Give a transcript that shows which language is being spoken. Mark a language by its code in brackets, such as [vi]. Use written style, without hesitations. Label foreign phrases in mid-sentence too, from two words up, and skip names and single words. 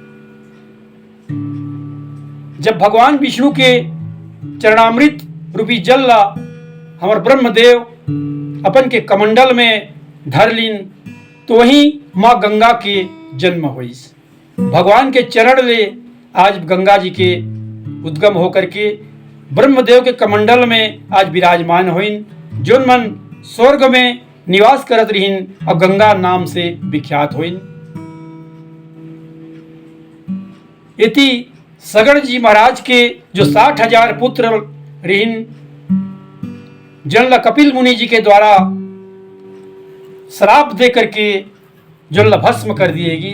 [hne] जब भगवान विष्णु के चरणामृत रूपी जल ला हमार ब्रह्मदेव अपन के कमंडल में धर लीन तो वही माँ गंगा के जन्म हुईस। भगवान के चरण ले आज गंगा जी के उद्गम होकर के ब्रह्मदेव के कमंडल में आज विराजमान हुईन, जोन मन स्वर्ग में निवास करत रहीन और गंगा नाम से विख्यात हुईन। इति सगड़ जी महाराज के जो 60,000 पुत्र रहीन, जन ला कपिल मुनि जी के द्वारा श्राप दे करके जो ला भस्म कर दिएगी।